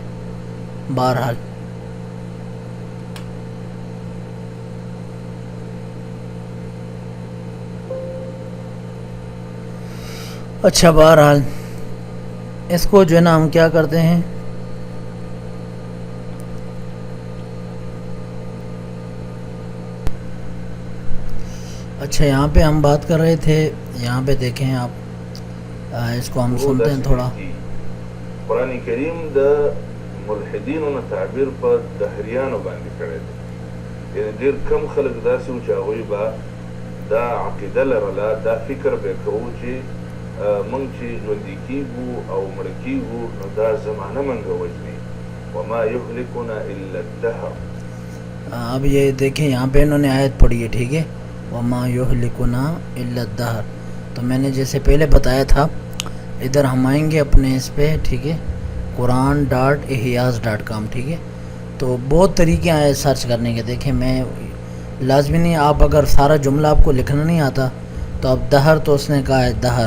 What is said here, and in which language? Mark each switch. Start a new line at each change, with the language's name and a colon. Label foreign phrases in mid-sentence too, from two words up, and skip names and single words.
Urdu: بہرحال اچھا بہرحال اس کو جو ہے نا ہم کیا کرتے ہیں, اچھا یہاں پہ ہم بات کر رہے تھے, یہاں پہ دیکھیں آپ, اس کو ہم سنتے ہیں تھوڑا.
Pashto: قرآن کریم د ملحدینو نه تعبیر په دهریانو باندې کړی دی. یعنې ډېر کم خلک داسې وو چې هغوی به دا عقیده لرله, دا فکر به یې کوو چې موږ چې ژوندي کېږو او مړه کېږو نو دا زمانه موږ وژني.
Arabic: وما یهلکنا الا الدهر.
Urdu: اب یہ دیکھیں یہاں پہ انہوں نے آیت پڑھی ہے. ٹھیک ہے
Arabic: وما یہلکنا الا الدہر.
Urdu: تو میں نے جیسے پہلے بتایا تھا, ادھر ہم آئیں گے اپنے اس پہ. ٹھیک ہے quran.ihyas.com. ٹھیک ہے تو بہت طریقے آئے سرچ کرنے کے. دیکھیں میں لازمی نہیں, آپ اگر سارا جملہ آپ کو لکھنا نہیں آتا تو اب دہر تو اس نے کہا ہے دہر.